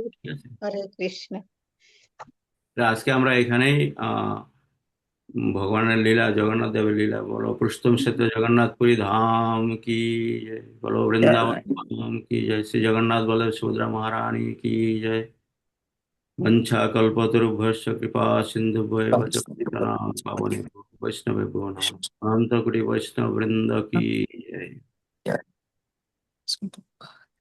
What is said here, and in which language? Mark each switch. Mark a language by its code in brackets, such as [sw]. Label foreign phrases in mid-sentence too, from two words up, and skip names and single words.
[bn] ঠিক আছে, হরে কৃষ্ণ। তা আজকে আমরা এখানেই ভগবানের লীলা, জগন্নাথ দেবের লীলা বলো, পুরুষোত্তম ক্ষেত্রে জগন্নাথপুরী ধাম কি জয়, বলো বৃন্দাবন ধাম কি জয়, শ্রী জগন্নাথ বলে সুভদ্রা মহারানী কি জয়। [sa] वंशा कल्पतरुभ्यश्च कृपा सिन्धुभ्येव च पतितानां पावनेभ्यो वैष्णवेभ्यो नमः। [hi] अनन्तकोटि वैष्णव वृंद की जय।